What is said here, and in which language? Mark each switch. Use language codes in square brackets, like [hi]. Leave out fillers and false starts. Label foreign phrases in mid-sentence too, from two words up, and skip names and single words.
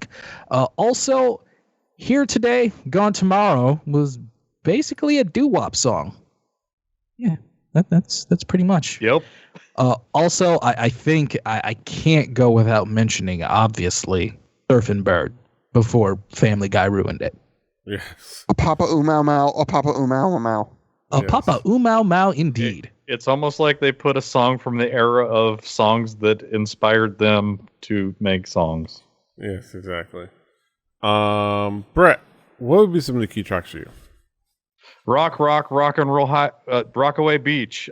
[en] Also, Here Today, Gone Tomorrow was basically a doo-wop song. Yeah, that's pretty much. Yep. Also, I think I can't go without mentioning, obviously, Surfing Bird before Family Guy ruined it. Yes. A Papa Oomau Mau, a Papa Oomau Mau. A Papa Oomau Mau, indeed. It's almost like they put a song from the era of songs that inspired them to make songs. Yes, exactly. Brett, what would be some of the key tracks for you? Rock and roll high, Rockaway Beach.